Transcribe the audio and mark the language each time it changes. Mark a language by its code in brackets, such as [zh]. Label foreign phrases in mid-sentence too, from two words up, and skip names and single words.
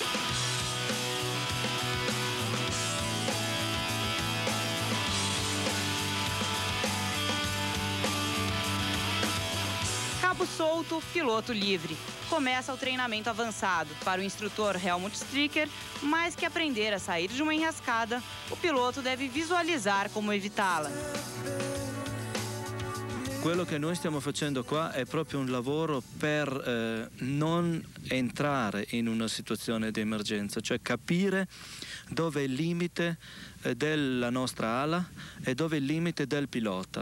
[pt] Cabo solto, piloto livre. Começa o treinamento avançado. Para o instrutor Helmut Stricker, mais que aprender a sair de uma enrascada, o piloto deve visualizar como evitá-la. [it] Quello che noi stiamo facendo qua è proprio un lavoro per non entrare in una situazione di emergenza, cioè capire dove è il limite della nostra ala e dove è il limite del pilota.